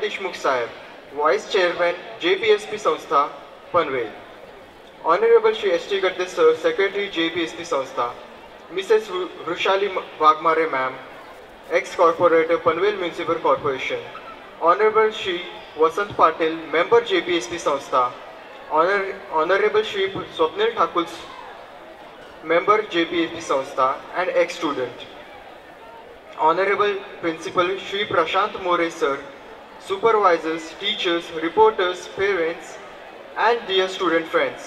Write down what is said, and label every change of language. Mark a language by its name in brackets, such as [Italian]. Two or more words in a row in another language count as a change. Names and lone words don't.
[English] Deshmukh Sahib, Vice Chairman JPSP Sanstha Panvel. Honorable Shri S.T. Gadde Sir, Secretary JPSP Sanstha. Mrs. Vrushali Wagmare Ma'am, ex-corporator Panvel Municipal Corporation. Honorable Shri Vasant Patil, Member JPSP Sanstha. Honorable Shri Swapnil Thakur, Member JPSP Sanstha and ex-student. Honorable Principal Shri Prashant More Sir, supervisors, teachers, reporters, parents and dear student friends.